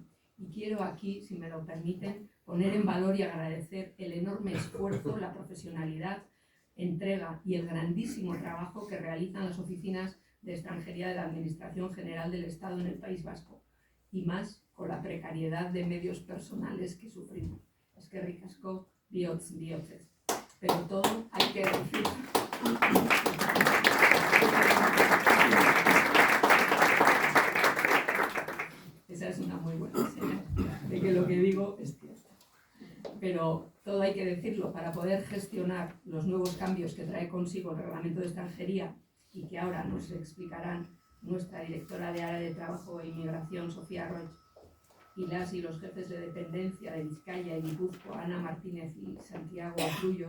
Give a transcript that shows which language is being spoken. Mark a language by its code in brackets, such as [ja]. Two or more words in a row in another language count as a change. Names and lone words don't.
[es] Y quiero aquí, si me lo permiten, poner en valor y agradecer el enorme esfuerzo, la profesionalidad, entrega y el grandísimo trabajo que realizan las oficinas de extranjería de la Administración General del Estado en el País Vasco, y más con la precariedad de medios personales que sufrimos. [eu] Eskerrik asko, bihotzez. [es] Pero todo hay que decir. Esa es una muy buena señal de que lo que digo es cierto. Pero todo hay que decirlo para poder gestionar los nuevos cambios que trae consigo el reglamento de extranjería y que ahora nos explicarán nuestra directora de área de trabajo e inmigración, Sofía Roig, y las y los jefes de dependencia de Vizcaya y Guipúzcoa, Ana Martínez y Santiago Atrullos.